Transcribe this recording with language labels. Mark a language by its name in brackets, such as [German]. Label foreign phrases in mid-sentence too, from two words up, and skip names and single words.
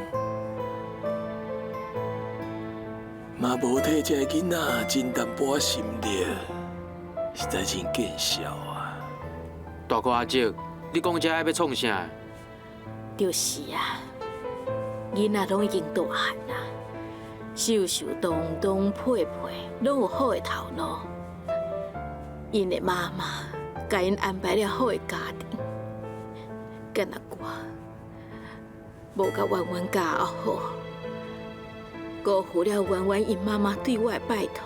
[Min Nan Chinese] 嘛无替这个囡仔真淡薄心力，实在真见笑啊！大哥阿叔，你讲这要创啥？就是啊，囡仔拢已经大汉啦，秀秀东东配配，拢有好的头脑。因的妈妈甲因安排了好的家庭，敢若我无甲婉婉教好。辜负了婉婉因妈妈对我的拜托。